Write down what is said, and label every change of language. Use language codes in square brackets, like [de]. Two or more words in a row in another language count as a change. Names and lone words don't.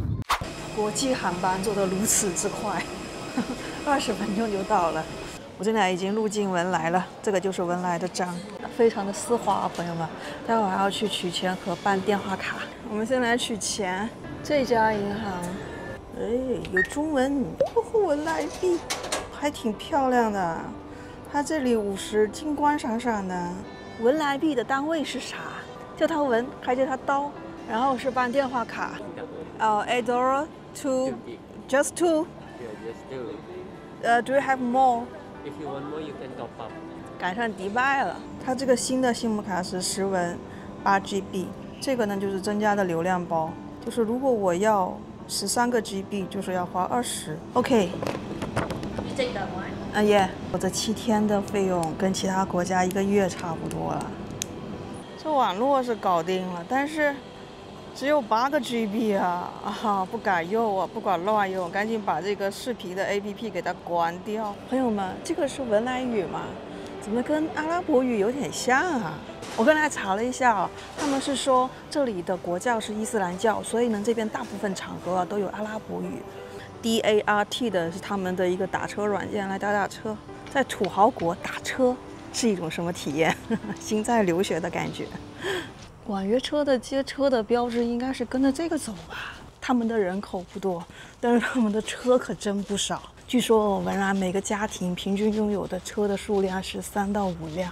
[zh] 國際航班做得如此之快，20分鐘就到了。我現在已經入境文萊了，這個就是文萊的章，非常的絲滑，朋友們。待會兒還要去取錢和辦電話卡。我們先來取錢。這家銀行，哎，有中文，文萊幣，還挺漂亮的。它這裡50金光閃閃的。文萊幣的單位是啥？叫它文，還叫它刀。然後是辦電話卡。$8 2 just 2。 [en] Yeah, just 2. Do you have more? If you want more, you can top up. [zh] 赶上迪拜了，它这个新的信用卡是10文8 GB， 这个呢就是增加的流量包，就是如果我要13个 GB， 就是要花 20。OK。 [en] You take that one. [zh] 耶，我这7天的費用跟其他國家1個月差不多了。這網絡是搞定了，但是只有8個 GB 啊！不敢用啊，不敢亂用，趕緊把這個視頻的 APP 給它關掉。朋友們，這個是文萊語嗎？怎麼跟阿拉伯語有點像啊？我剛才查了一下啊，他們是說這裡的國教是伊斯蘭教，所以呢這邊大部分場合啊都有阿拉伯語。DART 的是他們的一個打車軟件，來打車。在土豪國打車是一種什麼體驗？心在流血的感覺。網約車的接車的標誌應該是跟着這個走吧。他們的人口不多，但是他們的車可真不少。據說文萊每個家庭平均擁有的車的數量是3到5輛。